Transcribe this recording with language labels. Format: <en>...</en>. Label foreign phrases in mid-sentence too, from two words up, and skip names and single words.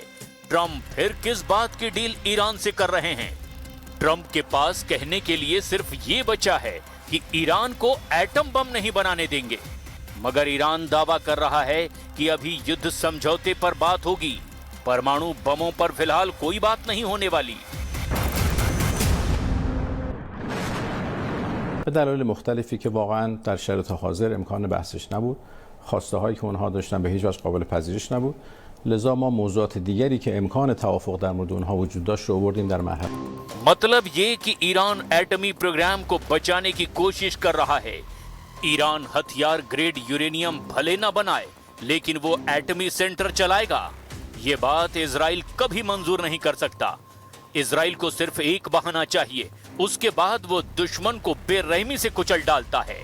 <hi>ट्रंप फिर किस बात की डील ईरान से कर रहे हैं? ट्रंप के पास कहने के लिए सिर्फ ये बचा है कि ईरान को</hi> <en>atom bomb</en> <hi>नहीं बनाने देंगे, मगर ईरान दावा कर रहा है कि अभी युद्ध समझौते पर बात होगी, परमाणु बमों पर फिलहाल कोई बात नहीं होने वाली।</hi> <fa>به دلایل مختلفی که واقعا در شرایط حاضر امکان بحثش نبود، خواسته هایی که اونها داشتن به هیچ وجه قابل پذیرش نبود، لذا ما موضوعات دیگری که امکان توافق در مورد اونها وجود داشت رو آوردیم در مرحله.</fa> <hi>मतलब ये कि ईरान एटमी प्रोग्राम को बचाने की कोशिश कर रहा है। ईरान हथियार ग्रेड यूरेनियम भले न बनाए, लेकिन वो एटमी सेंटर चलाएगा। ये बात इजराइल कभी मंजूर नहीं कर सकता। इजराइल को सिर्फ एक बहाना चाहिए, उसके बाद वो दुश्मन को बेरहमी से कुचल डालता है।</hi>